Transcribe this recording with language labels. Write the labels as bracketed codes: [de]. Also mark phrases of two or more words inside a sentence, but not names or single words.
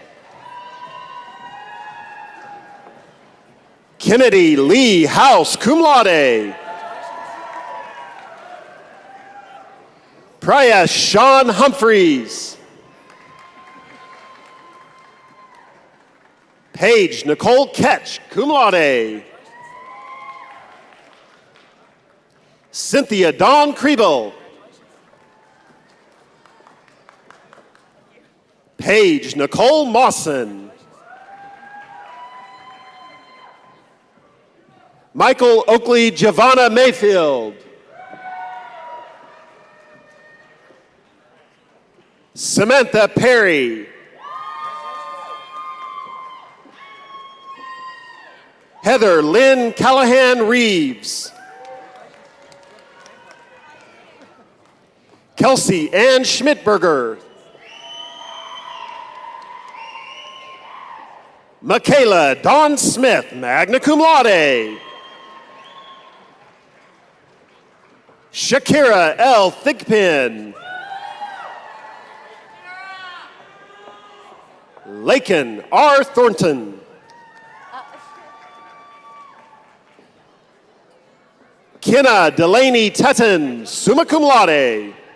[en] Kennedy Lee House, [la] cum laude. [en] Priya Sean Humphreys. Paige Nicole Ketch, [la] cum laude. [en] Cynthia Dawn Kriebel. Paige Nicole Mawson. Michael Oakley Giovanna Mayfield. Samantha Perry. Heather Lynn Callahan Reeves. Kelsey Ann Schmidberger. Michaela Dawn Smith, [la] magna cum laude. [en] Shakira L. Thigpen. Lakin R. Thornton. Kenna Delaney Tutton, [la] summa cum laude.